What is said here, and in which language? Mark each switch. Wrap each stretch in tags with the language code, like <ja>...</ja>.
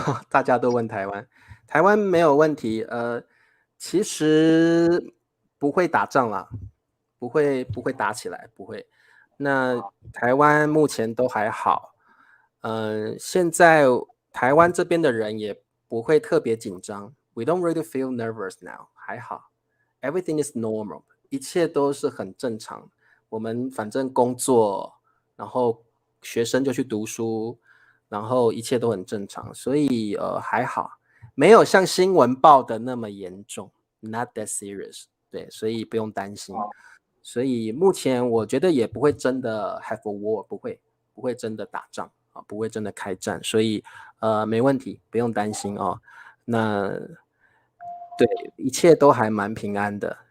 <zh>大家都问台湾没有问题，其实不会打仗啦，不会打起来，不会。那台湾目前都还好，现在台湾这边的人也不会特别紧张。</zh> <en>We don't really feel nervous now，</en> <zh>还好</zh> <en>，everything is normal，</en> <zh>一切都是很正常。我们反正工作，然后学生就去读书。然后一切都很正常，所以还好，没有像新闻报的那么严重 ，</zh> <en>not that serious。</en> <zh>对，所以不用担心。所以目前我觉得也不会真的</zh> <en>have a war，</en> <zh>不会真的打仗不会真的开战，所以没问题，不用担心哦。那对，一切都还蛮平安的，</zh>